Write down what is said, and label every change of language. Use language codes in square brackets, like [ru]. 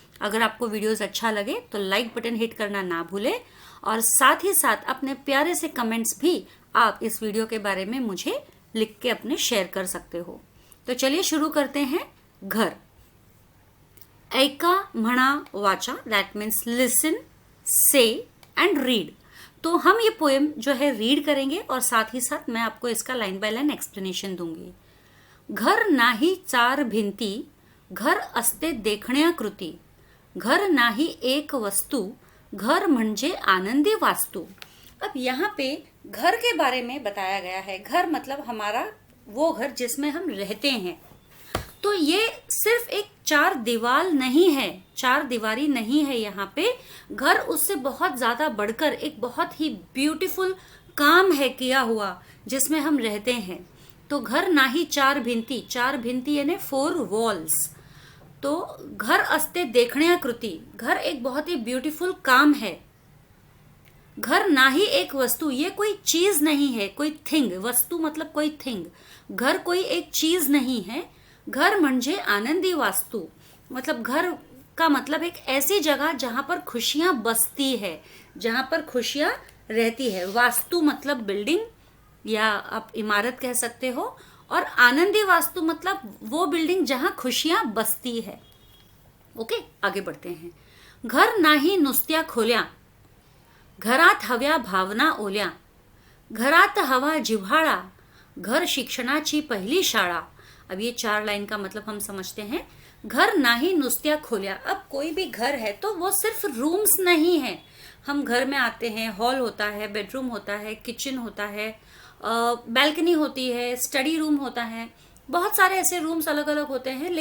[hi] अगर आपको वीडियोस अच्छा लगे तो लाइक बटन हिट करना ना भूलें, और साथ ही साथ अपने प्यारे से कमेंट्स भी आप इस वीडियो के बारे में मुझे लिख के अपने शेयर कर सकते हो। तो चलिए शुरू करते हैं। [en] घर। [mr] ऐका म्हणा वाचा, [en] That means listen, say and read. [hi] तो हम ये पोएम जो है रीड करेंगे और साथ ही साथ मैं आपको इसका लाइन बाय लाइन एक्सप्लेनेशन दूंगी। [mr] घर नाही चार भिंती, घर असते देखण्याकृती, घर नाही एक वस्तू, घर म्हणजे आनंदी वास्तू। [hi] अब यहाँ पे घर के बारे में बताया गया है। घर मतलब हमारा वो घर जिसमें हम रहते हैं। तो ये सिर्फ एक चार दीवार नहीं है, चार दीवारी नहीं है यहाँ पे। घर उससे बहुत ज्यादा बढ़कर एक बहुत ही ब्यूटीफुल काम है किया हुआ, जिसमें हम रहते हैं। [mr] तो घर ना ही चार भिंती, चार भिंती [hi] यानी 4 वॉल्स। [mr] तो घर असते देखण्याकृती, [hi] घर एक बहुत ही ब्यूटीफुल काम है। [mr] घर ना ही एक वस्तु, [hi] ये कोई चीज नहीं है, कोई थिंग। वस्तु मतलब कोई थिंग, घर कोई एक चीज नहीं है। [mr] घर म्हणजे आनंदी वास्तु, [hi] मतलब घर का मतलब एक ऐसी जगह जहां पर खुशियां बसती है, जहां पर खुशियां रहती है। वास्तु मतलब बिल्डिंग या आप इमारत कह सकते हो, और आनंदी वास्तु मतलब वो बिल्डिंग जहां खुशियां बसती है। ओके, आगे बढ़ते हैं। [mr] घर नाही नुसत्या खोल्या, घरात हव्या भावना ओल्या, घरात हवा जिव्हाळा, घर शिक्षणाची पहिली शाळा। [hi] अब ये 4 लाइन का मतलब हम समझते हैं। [mr] घर नाही नुसत्या खोल्या, [hi] अब कोई भी घर है तो वो सिर्फ रूम्स नहीं है। हम घर में आते हैं, हॉल होता है, बेडरूम होता है, किचन होता है, बैल्कनी होती है, स्टडी रूम होता है, बहुत सारे ऐसे रूम्स अलग अलग होते हैं।